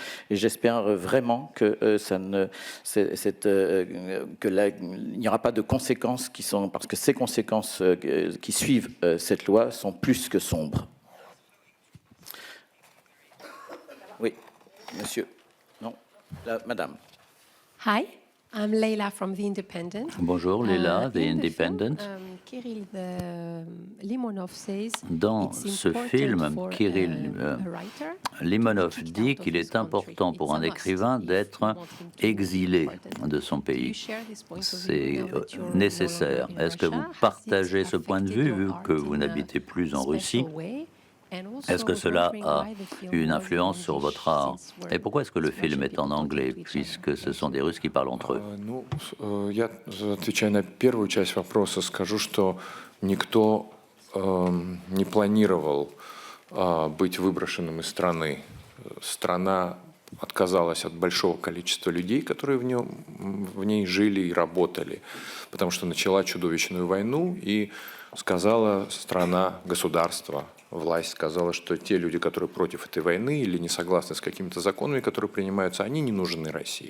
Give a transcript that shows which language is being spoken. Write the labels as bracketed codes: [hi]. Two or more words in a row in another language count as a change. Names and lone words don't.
[fr] Et j'espère vraiment que il n'y aura pas de conséquences parce que ces conséquences qui suivent cette loi sont plus que sombres. Oui, monsieur. Non, madame. [en] Hi, I'm Leila from The Independent. [fr] Bonjour, Leila, The Independent. Dans ce film, Kirill Limonov dit qu'il est important pour un écrivain d'être exilé de son pays. C'est nécessaire. Est-ce que vous partagez ce point de vue, vu que vous n'habitez plus en Russie? Est-ce que cela a eu une influence sur votre art? Et pourquoi est-ce que le film est en anglais, puisque ce sont des Russes qui parlent entre eux? [ru] Я, отвечая на первую часть вопроса, скажу, что никто не планировал быть выброшенным из страны. Страна отказалась от большого количества людей, которые в ней жили и работали, потому что начала чудовищную войну, и сказала страна, государство, власть сказала, что те люди, которые против этой войны или не согласны с какими-то законами, которые принимаются, они не нужны России.